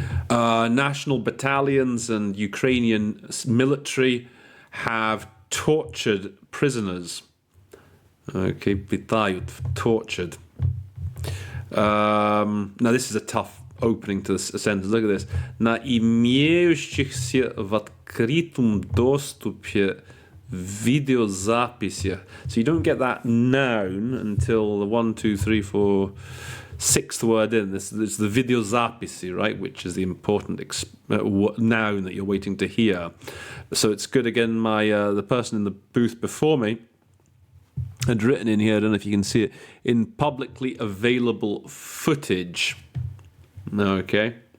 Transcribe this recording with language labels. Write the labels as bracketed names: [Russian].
[English] National battalions and Ukrainian military have tortured prisoners. Okay, tortured. Now this is a tough opening to this sentence. Look at this. [Russian] На имеющихся в открытом доступе видеозаписях. [English] So you don't get that noun until the 1, 2, 3, 4, 6th word in. This is the videozapisi, right? Which is the important noun that you're waiting to hear. So it's good. Again, the person in the booth before me had written in here, I don't know if you can see it, in publicly available footage. Okay.